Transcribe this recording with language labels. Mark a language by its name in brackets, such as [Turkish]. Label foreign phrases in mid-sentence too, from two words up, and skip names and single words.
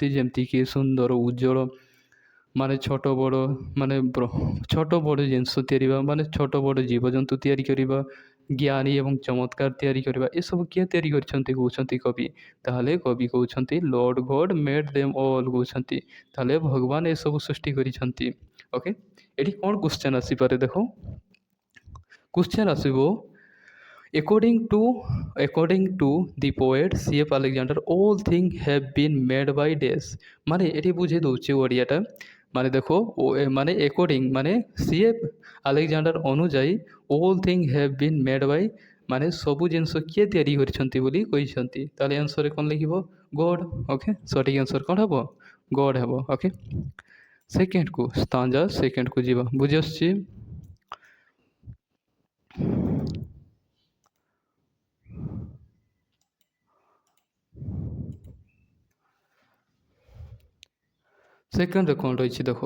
[Odia] ଯେମିତିକି ସୁନ୍ଦର ଉଜ୍ଜଳ ମାନେ ଛୋଟ ବଡ଼ ମାନେ ଛୋଟ ବଡ଼ ଜିନିଷ ତିଆରି ମାନେ ଛୋଟ ବଡ଼ ଜୀବଜନ୍ତୁ ତିଆରି କରିବା, ଜ୍ଞାନୀ ଏବଂ ଚମତ୍କାର ତିଆରି କରିବା, ଏସବୁ କିଏ ତିଆରି କରିଛନ୍ତି କହୁଛନ୍ତି କବି। ତାହେଲେ କବି କହୁଛନ୍ତି [English] Lord God made them all [Odia] କହୁଛନ୍ତି। ତାହେଲେ ଭଗବାନ ଏସବୁ ସୃଷ୍ଟି କରିଛନ୍ତି। ଓକେ, ଏଠି କ'ଣ କ୍ୱେଶ୍ଚନ୍ ଆସିପାରେ ଦେଖ। କ୍ୱେଶ୍ଚନ୍ ଆସିବ [English] According to the poet C.F. Alexander, all things have been made by days। [Odia] ମାନେ ଏଠି ବୁଝେଇ ଦେଉଛି ଓଡ଼ିଆଟା। ମାନେ ଦେଖ ମାନେ according ମାନେ C.F. Alexander ଅନୁଯାୟୀ [English] all things have been made by [Odia] ମାନେ ସବୁ ଜିନିଷ କିଏ ତିଆରି କରିଛନ୍ତି ବୋଲି କହିଛନ୍ତି। ତାହେଲେ ଆନ୍ସରରେ କ'ଣ ଲେଖିବ? ଗଡ଼୍। ଓକେ, ସଠିକ୍ ଆନ୍ସର କ'ଣ ହେବ? ଗଡ଼୍ ହେବ। ଓକେ, ସେକେଣ୍ଡକୁ ସ୍ଟାଞ୍ଜା ସେକେଣ୍ଡକୁ ଯିବା। ବୁଝି ଆସୁଛି? ସେକେଣ୍ଡରେ କ'ଣ ରହିଛି ଦେଖ।